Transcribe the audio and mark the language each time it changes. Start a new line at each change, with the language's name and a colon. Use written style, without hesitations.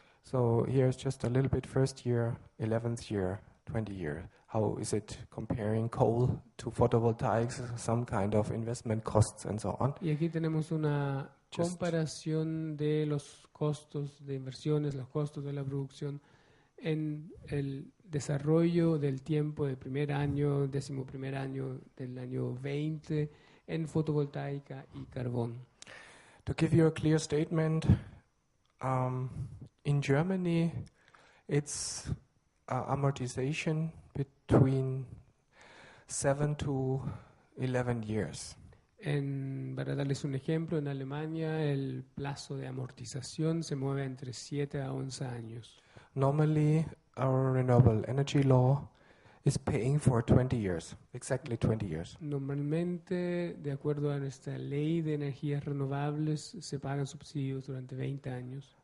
English: So here's just a little bit first year, 11th year, 20 year. How is it comparing coal to photovoltaics, some kind of investment costs and so on?
Spanish: Y aquí tenemos una comparación de los costos de inversiones, los costos de la producción en el desarrollo del tiempo del primer año, 11º año del año 20 en fotovoltaica y carbón.
English: To give you a clear statement, in Germany it's amortization between 7 to 11 years.
Spanish: Para darles un ejemplo, en Alemania el plazo de amortización se mueve entre 7 a 11 años.
English: Normally, our renewable energy law is paying for 20 years, exactly 20 years.
Spanish: Normalmente, de acuerdo a nuestra ley de energías renovables, se pagan subsidios durante 20 años.